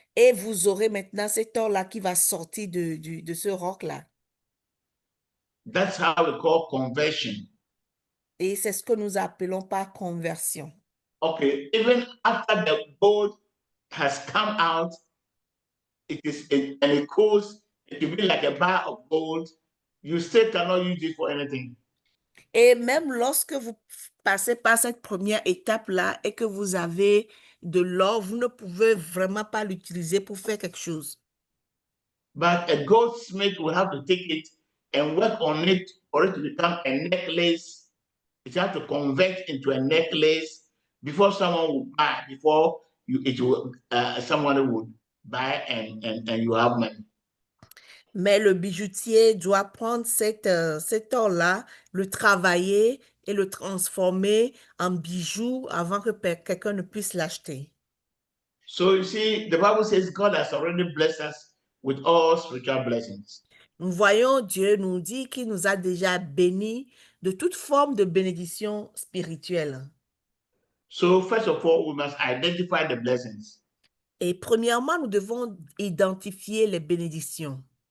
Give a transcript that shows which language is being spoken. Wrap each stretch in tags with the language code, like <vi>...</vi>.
<fr>Et vous aurez maintenant cet or-là qui va sortir de ce roc-là.</fr> <en>That's how we call conversion.</en> <fr>Et c'est ce que nous appelons par conversion.</fr> <en>Okay, even after the gold has come out, and it cools, it will be like a bar of gold, you still cannot use it for anything.</en> <fr>Et même lorsque vous passez par cette première étape-là et que vous avez de l'or, vous ne pouvez vraiment pas l'utiliser pour faire quelque chose.</fr> <en>But a goldsmith will have to take it and work on it for it to become a necklace. It has to convert into a necklace before someone will buy, before someone would buy and you have money.</en> <fr>Mais le bijoutier doit prendre cet or-là, le travailler et le transformer en bijou avant que quelqu'un ne puisse l'acheter.</fr> <en>So you see, the Bible says God has already blessed us with all spiritual blessings.</en> <fr>Nous voyons, Dieu nous dit qu'il nous a déjà bénis de toute forme de bénédiction spirituelle.</fr> <en>So first of all, we must identify the blessings.</en> <fr>Et premièrement, nous devons identifier les bénédictions.</fr>